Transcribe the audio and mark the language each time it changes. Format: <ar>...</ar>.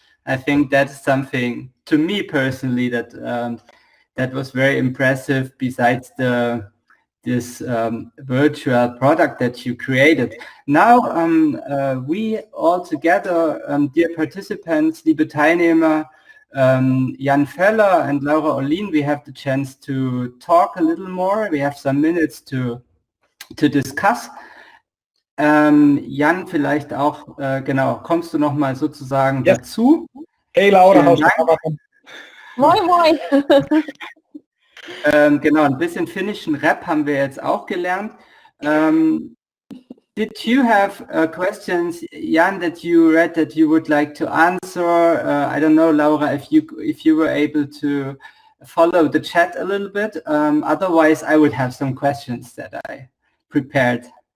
<en>I think that is something, to me personally, that was very impressive, besides this virtual product that you created. Now, we all together, dear participants,</en> <de>liebe Teilnehmer,</de> <en>Jan Feller and Laura Olin, we have the chance to talk a little more. We have some minutes to discuss.</en> <de>Jan, vielleicht auch, genau, kommst du noch mal sozusagen dazu?</de> <en>Hey Laura,</en> <de>Moin, moin. Genau, ein bisschen finnischen Rap haben wir jetzt auch gelernt.</de> <en>Did you have questions, Jan, that you read that you would like to answer? I don't know, Laura, if you were able to follow the chat a little bit. Otherwise, I would have some questions that I prepared?</en>